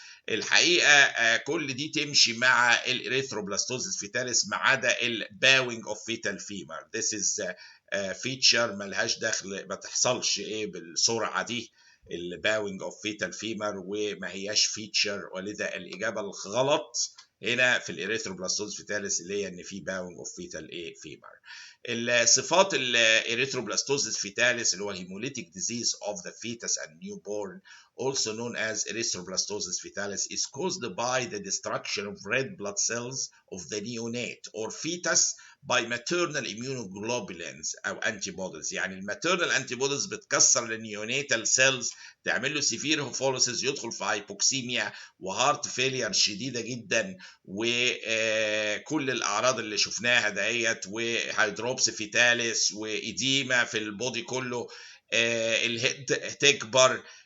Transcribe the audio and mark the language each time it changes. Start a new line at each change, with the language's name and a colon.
Arabic: الحقيقه كل دي تمشي مع الاريثروبلاستوزيس فيتاليس ما عدا الباوينج اوف فيتال فيمر.
English: This is
Arabic: فيتشر ملهاش دخل، ما تحصلش ايه بالسرعه دي الباوينج اوف فيتال فيمر وما هياش فيتشر، ولذا الاجابه الغلط هنا في الاريثروبلاستوزيس فيتاليس اللي هي ان في باوينج اوف فيتال فيمر. الصفات الاريثروبلاستوزيس فيتاليس اللي هو
English: hemolytic disease of the fetus and newborn also known as erythroblastosis fetalis is caused by the destruction of red blood cells of the neonate or fetus by maternal immunoglobulins
Arabic: او
English: antibodies.
Arabic: يعني الماتيرنال antibodies بتكسر النيونيتال سيلز تعمل له سيفير هوفوليسيس، يدخل في هايبوكسيميا وهارت فيلير شديده جدا وكل الاعراض اللي شفناها دهيت وهيدروبس فيتاليس وإديمة في البودي كله. الهيد تكبر،